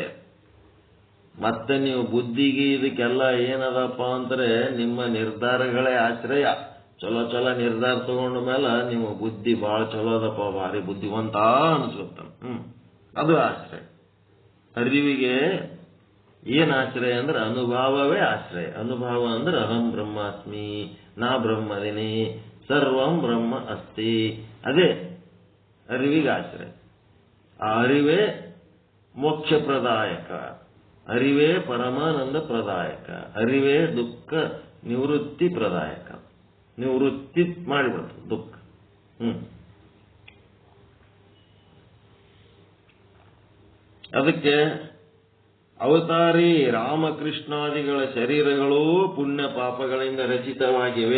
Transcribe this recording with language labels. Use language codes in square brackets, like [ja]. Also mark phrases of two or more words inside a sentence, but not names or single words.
[kn] ಮತ್ತೆ ನೀವು ಬುದ್ಧಿಗೆ ಇದಕ್ಕೆಲ್ಲ ಏನದಪ್ಪ ಅಂದ್ರೆ ನಿಮ್ಮ ನಿರ್ಧಾರಗಳೇ ಆಶ್ರಯ. ಚಲೋ ಚಲೋ ನಿರ್ಧಾರ ತಗೊಂಡ ಮೇಲೆ ನಿಮ್ಮ ಬುದ್ಧಿ ಬಹಳ ಚಲೋ ಅದಪ್ಪ, ಭಾರಿ ಬುದ್ಧಿವಂತ ಅನ್ಸುತ್ತ. ಅದು ಆಶ್ರಯ. ಅರಿವಿಗೆ ಏನ್ ಆಶ್ರಯ ಅಂದ್ರೆ ಅನುಭವವೇ ಆಶ್ರಯ. ಅನುಭವ ಅಂದ್ರೆ [sa] ಅಹಂ ಬ್ರಹ್ಮಾಸ್ಮಿ, [kn] ನಾ ಬ್ರಹ್ಮದಿನಿ, [sa] ಸರ್ವಂ ಬ್ರಹ್ಮ ಅಸ್ತಿ. [kn] ಅದೇ ಅರಿವಿಗೆ ಆಶ್ರಯ. ಆ ಅರಿವೇ ಮೋಕ್ಷ ಪ್ರದಾಯಕ, ಅರಿವೇ ಪರಮಾನಂದ ಪ್ರದಾಯಕ, ಅರಿವೇ ದುಃಖ ನಿವೃತ್ತಿ ಪ್ರದಾಯಕ. ನಿವೃತ್ತಿ ಮಾಡಿಬಿಡ್ತದೆ ದುಃಖ. ಅದಕ್ಕೆ ಅವತಾರಿ ರಾಮಕೃಷ್ಣಾದಿಗಳ ಶರೀರಗಳು ಪುಣ್ಯ ಪಾಪಗಳಿಂದ ರಚಿತವಾಗಿವೆ.